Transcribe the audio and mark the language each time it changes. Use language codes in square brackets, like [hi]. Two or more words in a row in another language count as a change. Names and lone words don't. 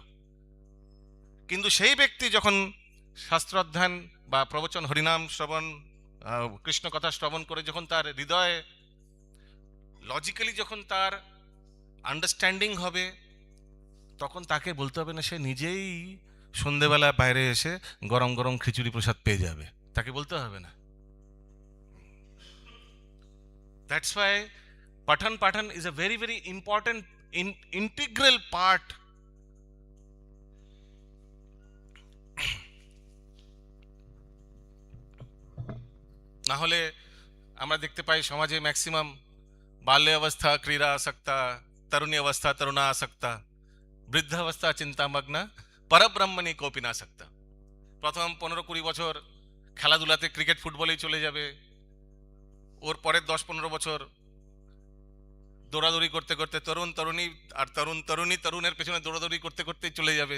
[bn] কিন্তু সেই ব্যক্তি যখন শাস্ত্র অধ্যয়ন বা প্রবচন, হরিনাম শ্রবণ, কৃষ্ণ কথা শ্রবণ করে যখন তার হৃদয়ে লজিক্যালি যখন তার আন্ডারস্ট্যান্ডিং হবে, তখন তাকে বলতে হবে না, সে নিজেই সন্ধেবেলা বাইরে এসে গরম গরম খিচুড়ি প্রসাদ পেয়ে যাবে, তাকে বলতে হবে না। [en] that's why [bn] পাঠান পাঠান [en] is a very very important integral part [bn] না হলে আমরা দেখতে পাই সমাজে ম্যাক্সিমাম [sa] बाल्यावस्था क्रीड़ा आसक्ता, तरुणी अवस्था तरुणा आसक्ता, वृद्धावस्था चिन्तामग्ना, परब्रह्मणि कोऽपि न सक्ता। [bn] প্রথম 15-20 বছর খেলাধুলাতে ক্রিকেট ফুটবলেই চলে যাবে, ওর পরের 10-15 বছর দৌড়াদৌড়ি করতে করতে তরুণ তরুণী আর তরুণের পেছনে দৌড়াদৌড়ি করতে করতেই চলে যাবে।